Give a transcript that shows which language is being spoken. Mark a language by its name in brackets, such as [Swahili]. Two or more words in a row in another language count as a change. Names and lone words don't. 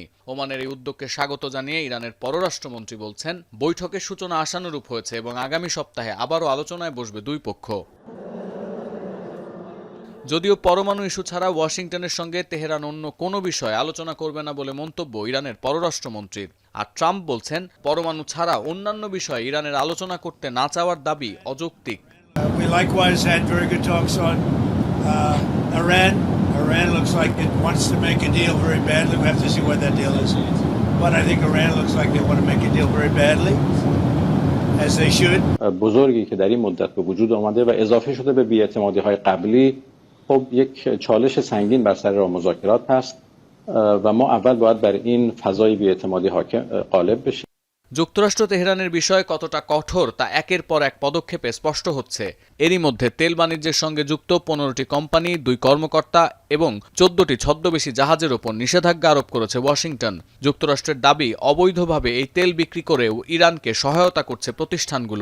[Bangla] ওমানের এই উদ্যোগকে স্বাগত জানিয়ে ইরানের পররাষ্ট্রমন্ত্রী বলছেন বৈঠকের সূচনা আশানুরূপ হয়েছে এবং আগামী সপ্তাহে আবারও আলোচনায় বসবে দুই পক্ষ। যদিও পরমাণু ইস্যু ছাড়া ওয়াশিংটনের সঙ্গে তেহরান অন্য কোনো বিষয়ে আলোচনা করবে না বলে মন্তব্য ইরানের পররাষ্ট্রমন্ত্রীর। আর ট্রাম্প বলছেন পরমাণু ছাড়া অন্যান্য বিষয়ে ইরানের আলোচনা করতে না চাওয়ার দাবি অযৌক্তিক। [English] We likewise had very good talks on Iran. Iran looks like it wants to make a deal very badly. We have to see what that deal is. But I think Iran looks like they want to make a deal very badly. As they should. [Persian] بزرگی که در این مدت به وجود آمده و اضافه شده به بی‌اعتمادی‌های قبلی خب یک چالش سنگین بر سر راه مذاکرات هست و ما اول باید بر این فضای بی‌اعتمادی حاکم غالب بشیم. [Bangla] যুক্তরাষ্ট্র তেহরানের বিষয়ে কতটা কঠোর তা একের পর এক পদক্ষেপে স্পষ্ট হচ্ছে। এরই মধ্যে তেল বাণিজ্যের সঙ্গে যুক্ত ১৫টি কোম্পানি, ২ কর্মকর্তা এবং ১৪টি ছদ্মবেশী জাহাজের ওপর নিষেধাজ্ঞা আরোপ করেছে ওয়াশিংটন। যুক্তরাষ্ট্রের দাবি অবৈধভাবে এই তেল বিক্রি করেও ইরানকে সহায়তা করছে প্রতিষ্ঠানগুলো।